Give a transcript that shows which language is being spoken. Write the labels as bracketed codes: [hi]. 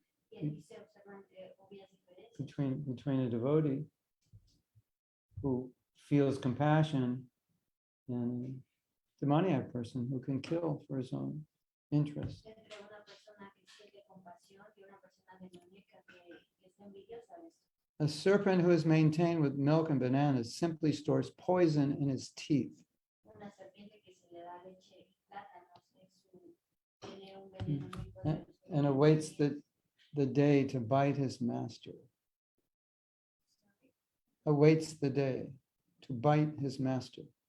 [es] Y aquí se observan obvias diferencias [en] between a devotee who feels compassion and a demoniac person who can kill for his own interest. [es] entre una persona que siente compasión y una persona demoníaca que está envidiosa de esto. [en] A serpent who is maintained with milk and bananas simply stores poison in his teeth. [es] Una serpiente que se le da leche y plátanos tiene un veneno muy [en] And, [es] poderoso. [en] and awaits the day to bite his master. Awaits the day to bite his master.